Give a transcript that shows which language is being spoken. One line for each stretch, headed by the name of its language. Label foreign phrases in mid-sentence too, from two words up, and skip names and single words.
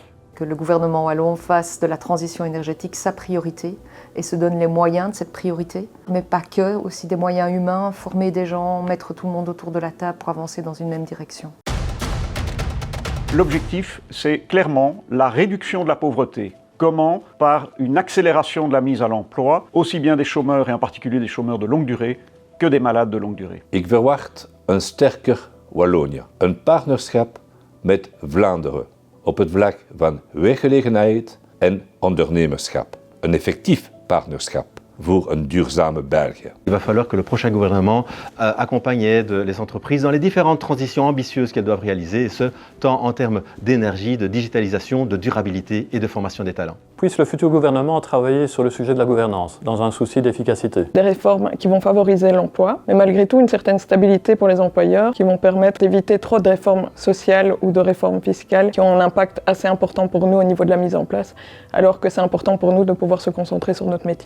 French: Que le gouvernement wallon fasse de la transition énergétique sa priorité et se donne les moyens de cette priorité, mais pas que, aussi des moyens humains, former des gens, mettre tout le monde autour de la table pour avancer dans une même direction. L'objectif, c'est clairement la réduction de la pauvreté. Comment? Par une accélération de la mise à l'emploi, aussi bien des chômeurs et en particulier des chômeurs de longue durée que des malades de longue durée.
Dutch: Ik verwacht een sterker Wallonië, een partnerschap met Vlaanderen. Op het vlak van werkgelegenheid en ondernemerschap. Een effectief partnerschap voor een duurzame België.
French: Il va falloir que le prochain gouvernement accompagne et aide les entreprises dans les différentes transitions ambitieuses qu'elles doivent réaliser, et ce, tant en termes d'énergie, de digitalisation, de durabilité et de formation des talents. Puisse le futur gouvernement travailler sur le sujet de la gouvernance, dans un souci d'efficacité. Des réformes qui vont favoriser l'emploi, mais malgré tout une certaine stabilité pour les employeurs, qui vont permettre d'éviter trop de réformes sociales ou de réformes fiscales qui ont un impact assez important pour nous au niveau de la mise en place, alors que c'est important pour nous de pouvoir se concentrer sur notre métier.